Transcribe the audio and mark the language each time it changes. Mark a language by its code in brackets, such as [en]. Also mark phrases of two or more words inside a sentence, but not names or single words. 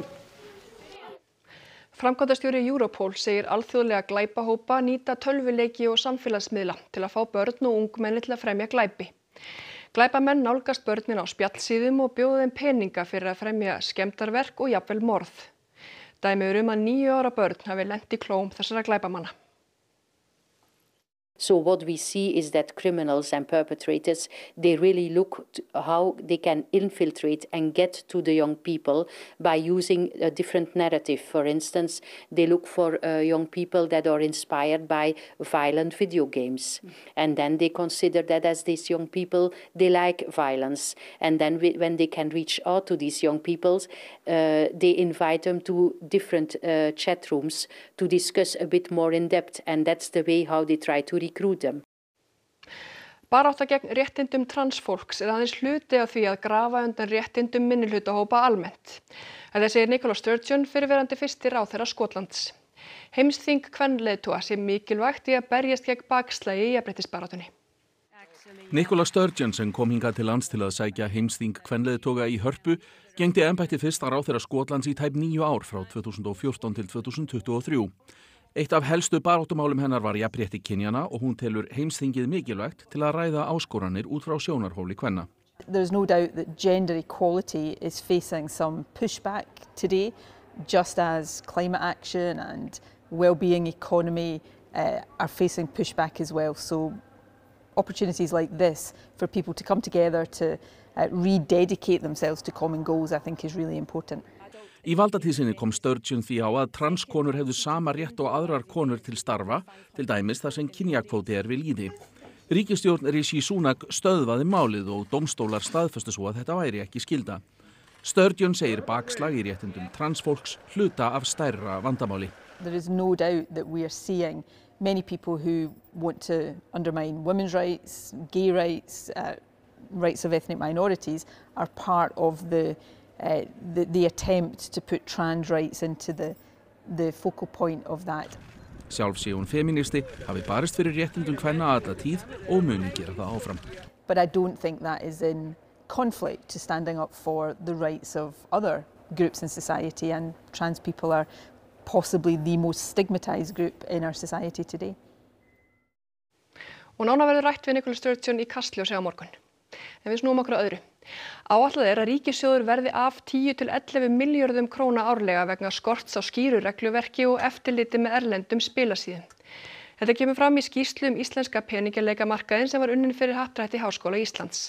[is] Framkvæmdastjóri Europol segir alþjóðlega glæpahópa nýta tölvuleiki og samfélagsmiðla til að fá börn og ungmenni til að fremja glæpi. Glæpamenn nálgast börnin á spjallsíðum og bjóða þeim peninga fyrir að fremja skemmdarverk og jafnvel morð. Dæmi að 9 ára börn hafi lent í klóm þessara glæpamanna. [en] So what we see is that criminals and perpetrators, they really look to how they can infiltrate and get to the young people by using a different narrative. For instance, they look for young people that are inspired by violent video games. And then they consider that as these young people, they like violence. And then when they can reach out to these young people, they invite them to different chat rooms to discuss a bit more in depth. And that's the way how they try to recruit them. [is] Barátta gegn réttindum transfólks aðeins hluti af því að grafa undan réttindum minnihlutahópa almennt. Þetta segir Nicola Sturgeon, fyrrverandi fyrsti ráðherra Skotlands. Heimsþing kvenleiðtoga sé mikilvægt í að berjast gegn bakslagi í jafnréttisbaráttunni. Nicola Sturgeon, sem kom hingað til lands til að sækja heimsþing kvenleiðtoga í Hörpu, gegndi embætti fyrsta ráðherra Skotlands í tæp 9 ár frá 2014 til 2023. Eitt af helstu baráttumálum hennar var jafnrétti kynjanna og hún telur heimsþingið mikilvægt til að ræða áskoranir út frá sjónarhóli kvenna. [en] There's no doubt that gender equality is facing some pushback today, just as climate action and well-being economy are facing pushback as well. So opportunities like this for people to come together to rededicate themselves to common goals, I think is really important. [is] Í valdatíð sinni kom Sturgeon því á að transkonur hefðu sama rétt og aðrar konur til starfa, til dæmis þar sem kynjakvóti við lýði. Ríkisstjórn Rishi Sunak stöðvaði málið og dómstólar staðfestu svo að þetta væri ekki skylda. Sturgeon segir bakslag í réttindum transfólks hluta af stærra vandamáli. [en] There is no doubt that we are seeing many people who want to undermine women's rights, gay rights, rights of ethnic minorities are part of the attempt to put trans rights into the focal point of that. [is] Sjálf sé hún feministi, hafi barist fyrir réttindum kvenna alla tíð og muni gera það áfram. [en] But I don't think that is in conflict to standing up for the rights of other groups in society, and trans people are possibly the most stigmatized group in our society today. [is] Og nánar verður rætt við Nicola Sturgeon í Kastljósi á morgun. En við snúum okkur að öðru. Áætlað að ríkissjóður verði af 10 til 11 milljörðum króna árlega vegna skorts á skýru regluverki og eftirliti með erlendum spilasíðum. Þetta kemur fram í skýrslu íslenska peningaleikamarkaðinn sem var unnin fyrir Happdrætti Háskóla Íslands.